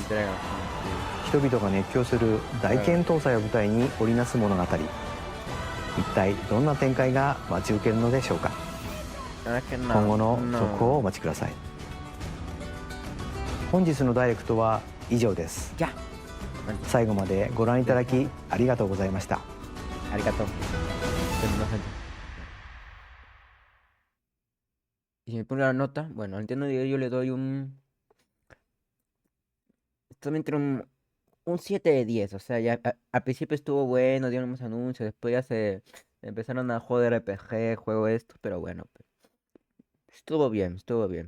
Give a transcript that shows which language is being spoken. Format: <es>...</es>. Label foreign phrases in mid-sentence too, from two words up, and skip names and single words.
<ja>人々が熱狂する大剣闘祭を舞台に織りなす物語、一体どんな展開が待ち受けるのでしょうか。今後の続報をお待ちください。本日のダイレクトは以上です。最後までご覧いただきありがとうございました。</ja> <es>ありがとう。Y si me pongo la nota, bueno, al Nintendo 10 yo le doy un... Estoy entre un 7 de 10, o sea, ya al principio estuvo bueno, dieron más anuncios, después ya se empezaron a joder RPG, juego esto, pero bueno, estuvo bien, estuvo bien.</es>